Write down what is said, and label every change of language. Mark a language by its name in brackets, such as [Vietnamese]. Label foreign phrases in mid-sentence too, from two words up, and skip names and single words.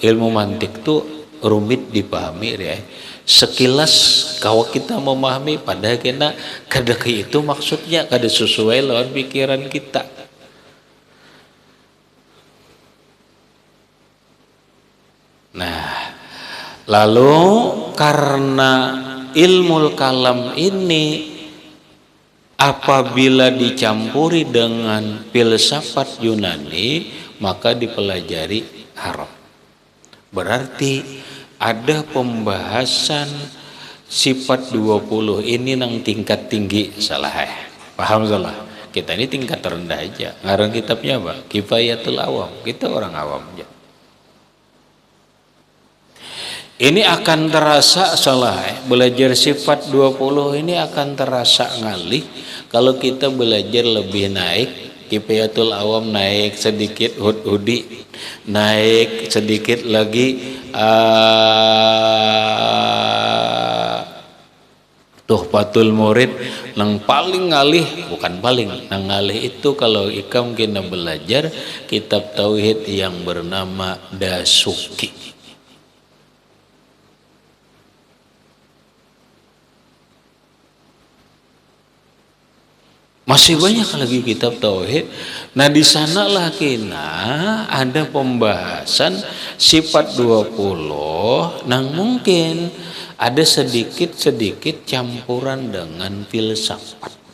[Banjar] Ilmu mantik itu rumit dipahami ya. Sekilas kalau kita memahami pada kena kada itu maksudnya kada sesuai lawan pikiran kita. Nah, lalu karena [Arabic] ilmu kalam [Banjar] ini apabila dicampuri dengan filsafat Yunani maka dipelajari haram. Berarti ada pembahasan sifat 20 ini nang tingkat tinggi salah paham salah. Kita ini tingkat rendah aja. Ngarang kitabnya apa? Kifayatul Awam. Kita orang awam aja. Ini akan terasa salah belajar sifat 20 ini akan terasa ngalih kalau kita belajar lebih naik. Kifayatul Awam naik sedikit, hudi naik sedikit lagi, Tuhfatul Murid nang paling ngalih, bukan paling nang ngalih itu kalau ikam kena belajar kitab tauhid yang bernama Dasuki. Masih banyak lagi kitab tauhid. Nah di sanalah kena ada pembahasan sifat 20 nang mungkin ada sedikit-sedikit campuran dengan filsafat.